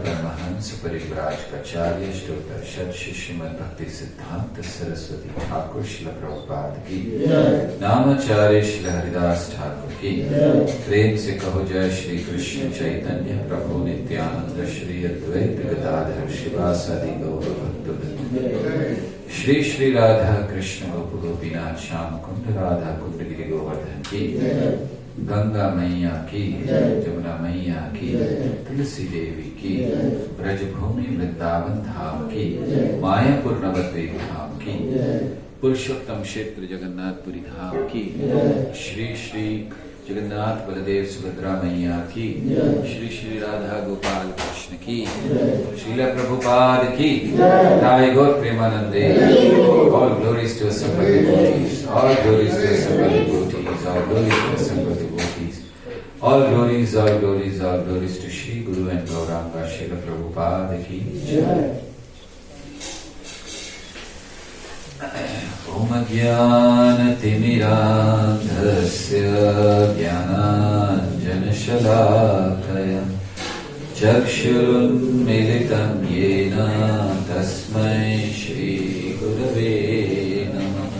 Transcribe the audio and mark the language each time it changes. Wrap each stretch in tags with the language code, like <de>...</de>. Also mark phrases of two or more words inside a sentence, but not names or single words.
<hi>परमहंस परिव्राजकाचार्य श्तोतर्षद शिशिमद भक्ति सिद्धान्त सरस्वती ठाकुर श्रील प्रभुपाद की नामाचार्य श्रील हरिदास ठाकुर की प्रेम से कहो जय श्री कृष्ण चैतन्य प्रभु नित्यानंद श्री अद्वैत गदाधर शिवासादि गौर भक्तवृंद श्री श्री राधा कृष्ण गोप गोपीनाथ श्याम कुंड राधा कुंड गिरि गोवर्धन की गंगा मैया की, जमुना मैया की, तुलसी देवी की, ब्रजभूमि वृंदावन धाम की, मायापुर नवद्वीप धाम की, पुरुषोत्तम क्षेत्र जगन्नाथपुरी धाम की, श्री श्री जगन्नाथ बलदेव सुभद्रा मैया की, श्री श्री राधा गोपाल कृष्ण की, श्रील प्रभुपाद की, जय गौर प्रेमानन्दे,</hi> <en>all glories to assembled devotees, all glories to assembled devotees, all glories to assembled devotees, all glories, all glories, all glories to Shri Guru and Gauranga Srila Prabhupada</en> <hi>की जय.</hi> <sa>ॐ ज्ञान तिमिरान्धस्य ज्ञानाञ्जन शलाकया चक्षुरुन्मीलितं येन तस्मै श्री गुरवे नमः.</sa>